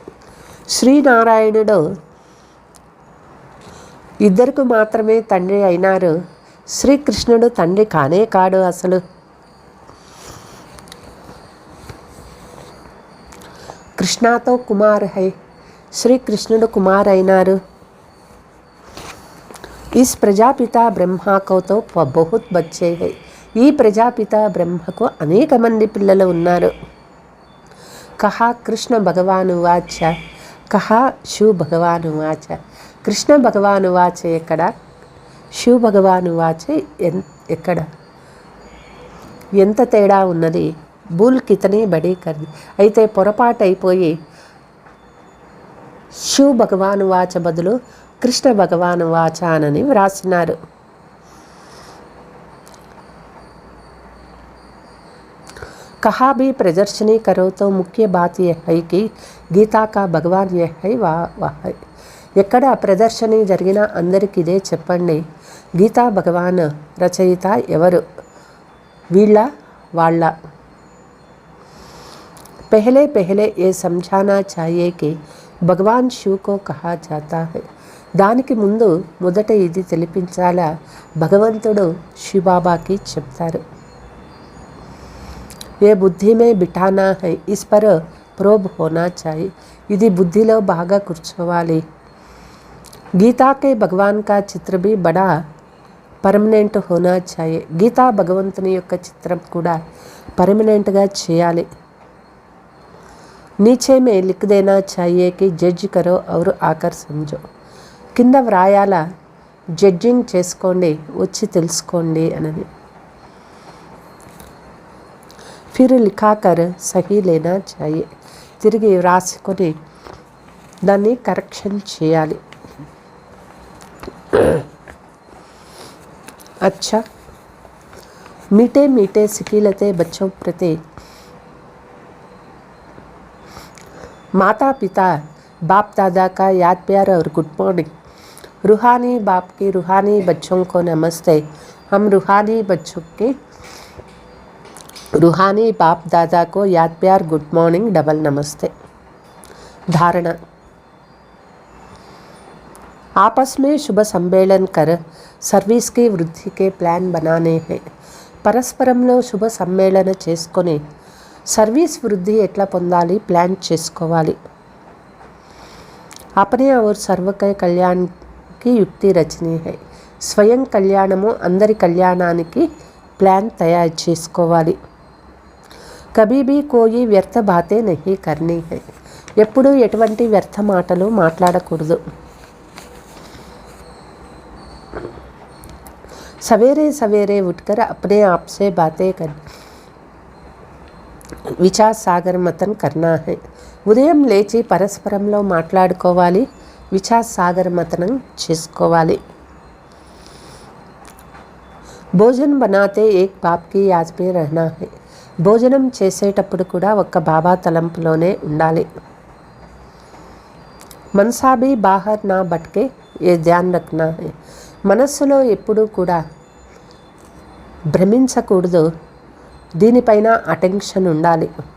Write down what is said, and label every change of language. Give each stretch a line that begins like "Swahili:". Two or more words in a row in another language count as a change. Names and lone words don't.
Telugu: శ్రీనారాయణుడు ఇద్దరికి మాత్రమే తండ్రి అయినారు. శ్రీకృష్ణుడు తండ్రి కానే కాడు అసలు.
Hindi: कृष्ण तो कुमार है,
Telugu: శ్రీకృష్ణుడు కుమార్ అయినారు.
Hindi: इस प्रजापिता ब्रह्मा को तो बहुत बच्चे है.
Telugu: ఈ ప్రజాపిత బ్రహ్మకు అనేక మంది పిల్లలు ఉన్నారు.
Hindi: कहाँ कृष्ण भगवानु वाच, कहाँ शिव भगवानु वाच.
Telugu: కృష్ణ భగవాను వాచ ఎక్కడ, శివ భగవాను వాచ ఎక్కడ, ఎంత తేడా ఉన్నది
Hindi: भूल कितनी बड़ी कर दी.
Telugu: అయితే పొరపాటు అయిపోయి శివ్ భగవాను వాచ బదులు కృష్ణ భగవాను వాచ అని వ్రాసినారు.
Hindi: कहा भी प्रदर्शनी करो तो मुख्य बात यह है कि गीता का भगवान यह है वह है.
Telugu: ఎక్కడ ప్రదర్శని జరిగినా అందరికి ఇదే చెప్పండి, గీతా భగవాన్ రచయిత ఎవరు, వీళ్ళ వాళ్ళ.
Hindi: पहले पहले ये समझाना चाहिए कि भगवान शिव को कहा जाता है.
Telugu: దానికి ముందు మొదట ఇది తెలిపించాలా, భగవంతుడు శివబాబాకి చెప్తారు.
Hindi: ये बुद्धि में बिठाना है, इस पर प्रोब होना चाहिए.
Telugu: ఇది బుద్ధిలో బాగా కూర్చోవాలి.
Hindi: गीता के भगवान का चित्र भी बड़ा परमानेंट होना चाहिए.
Telugu: గీతా భగవంతుని యొక్క చిత్రం కూడా పర్మనెంట్గా చేయాలి.
Hindi: नीचे में लिख देना चाहिए कि जज करो और आकर समझो.
Telugu: కింద వ్రాయాల, జడ్జింగ్ చేసుకోండి, వచ్చి తెలుసుకోండి అని.
Hindi: फिर लिखा कर सही लेना चाहिए.
Telugu: తిరిగి వ్రాసుకొని దాన్ని కరెక్షన్ చేయాలి.
Hindi: अच्छा, मीठे मीठे सिकीलते बच्चों प्रति माता पिता बाप दादा का याद प्यार और
English: good morning.
Hindi: रूहानी बाप के रूहानी बच्चों को नमस्ते. हम रूहानी बच्चों के रूहानी बाप दादा को याद प्यार
English: good morning
Hindi: डबल नमस्ते. धारणा, आपस में शुभ सम्मेलन कर सर्विस की वृद्धि के प्लान बनाने हैं.
Telugu: పరస్పరంలో శుభ సమ్మేళన చేసుకొని సర్వీస్ వృద్ధి ఎట్లా పొందాలి ప్లాన్ చేసుకోవాలి.
Hindi: अपने और सर्व के कल्याण की युक्ति रचनी है.
Telugu: స్వయం కళ్యాణము అందరి కళ్యాణానికి ప్లాన్ తయారు చేసుకోవాలి.
Hindi: कभी भी कोई व्यर्थ बातें नहीं करनी है.
Telugu: ఎప్పుడు ఎటువంటి వ్యర్థ మాటలు మాట్లాడకూడదు.
Hindi: सवेरे सवेरे उठकर अपने आप से बातें कर विचार सागर मंथन करना है.
Telugu: ఉదయం లేచి పరస్పరంలో మాట్లాడుకోవాలి, విచార్ సాగర్ మతనం చేసుకోవాలి.
Hindi: भोजन बनाते एक बाप की याद में रहना है.
Telugu: భోజనం చేసేటప్పుడు కూడా ఒక్క బాబా తలంపులోనే ఉండాలి.
Hindi: मनसा भी बाहर न भटके ये ध्यान रखना है.
Telugu: మనస్సులో ఎప్పుడూ కూడా భ్రమించకూడదు, దీనిపైన అటెన్షన్ ఉండాలి.